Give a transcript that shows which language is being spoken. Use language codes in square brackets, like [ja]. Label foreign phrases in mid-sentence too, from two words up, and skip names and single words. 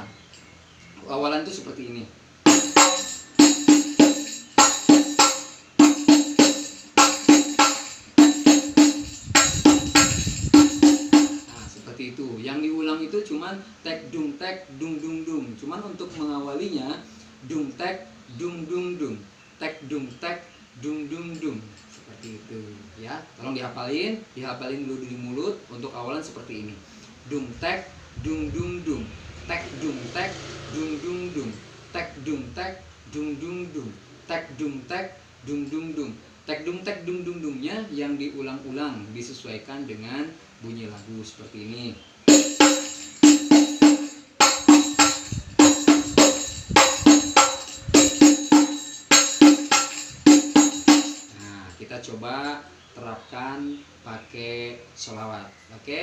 [id] Awalan itu seperti ini. Itu yang diulang itu cuman tek dung dung dung. Cuman untuk mengawalinya dung tek dung dung dung, tek dung dung seperti itu ya. Tolong dihafalin dulu di mulut. Untuk awalan seperti ini, dung dung dung, tek dung dung dung, tek dung dung dung, tek dung dung. Tek dung dungnya yang diulang-ulang disesuaikan dengan bunyi lagu seperti ini. Nah, kita coba terapkan pakai sholawat, oke?